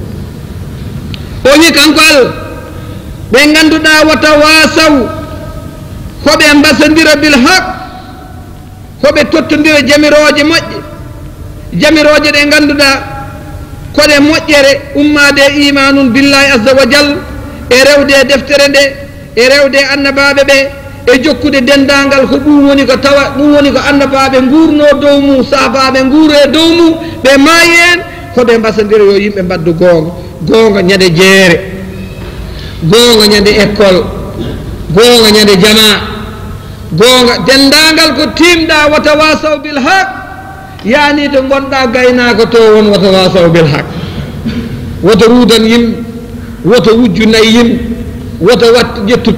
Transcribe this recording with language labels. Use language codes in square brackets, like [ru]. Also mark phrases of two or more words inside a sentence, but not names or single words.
[ff] o wi kanko allah ɓe ganduɗa [ar] وتواصوا [ff] hoɓe mbasodira [ar] بالحق [ff] hoɓe tottodira jamiroje moƴƴe jamiroje ɗe ganduɗa koɗe moƴƴere ummade [ar] إيمان بالله عز وجل [ff] e rewde deftere nde e rewde annabaɓe ɓe e jokkude dendagal ko ɗum woni ko tawa ɗum woni ko annabaɓe gurno dow mum sahabaɓe guuro e dow mum ɓe maayi en hoɓe mbasodira yo yimɓe mbaddu gonga ñande jeere gonga ñande école gonga ñande jama gonga dendagal ko timɗa [ar] وتواصوا بالحق [ff] yani to gonɗa gaynako to won [ar] وتواصوا بالحق [ff] woto ruudan yimɓe woto wujju nayi yimɓe woto wat ƴettu